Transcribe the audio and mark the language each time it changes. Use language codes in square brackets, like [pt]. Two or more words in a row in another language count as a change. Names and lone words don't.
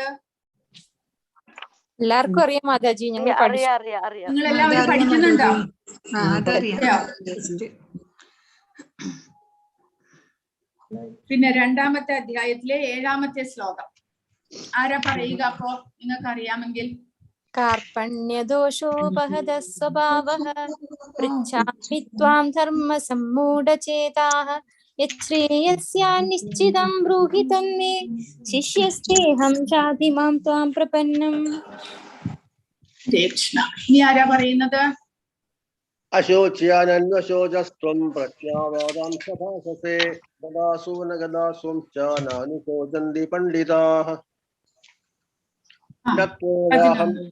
[ml] എല്ലാവർക്കും അറിയാം മാതാജി, ഞങ്ങൾ നിങ്ങൾ എല്ലാവരും പഠിക്കുന്നുണ്ടോ? പിന്നെ 2ാമത്തെ അധ്യായത്തിലെ 7ാമത്തെ ശ്ലോകം ആരാ പറയുക? അപ്പോ നിങ്ങൾക്ക് അറിയാമെങ്കിൽ. [sa] कार्पण्यदोषोपहत स्वभावः पृच्छामि त्वां धर्मसम्मूढचेताः यच्छ्रेयस्यान्निश्चितं ब्रूहि तन्मे शिष्यस्तेऽहं चाति मां त्वां प्रपन्नम्. [ml] കൃഷ്ണ. ഇനി ആരാ പറയുന്നത്? [sa] അശോച്യാനന്വശോചസ്ത്വം പ്രജ്ഞാവാദാം സഭാസസേ ഗദാസൂന ഗദാസ്വം ച നാനുശോചന്തി പണ്ഡിതാഃ. തത്വേദാഹം